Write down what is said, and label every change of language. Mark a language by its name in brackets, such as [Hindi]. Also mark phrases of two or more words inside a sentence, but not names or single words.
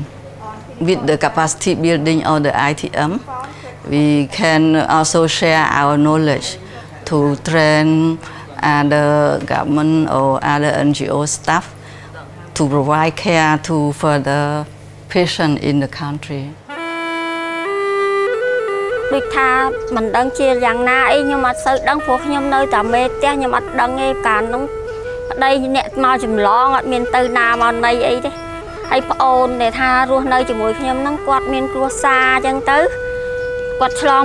[English] With the capacity building of the ITM, we can also share our knowledge to train other government or other NGO staff to provide care to further patients in the country. [Khmer] ដូចថាមិនដឹងជាយ៉ាងណាអីខ្ញុំអត់សូវដឹងព្រោះខ្ញុំនៅតែមេផ្ទះខ្ញុំអត់ដឹងទេកាលនោះប្តីអ្នកមកចម្លងអត់មានទៅ ណាមកណីអីទេហើយប្អូនដែលថារស់នៅជាមួយខ្ញុំហ្នឹងគាត់មានគ្រួសារអញ្ចឹងទៅគាត់ឆ្លងពី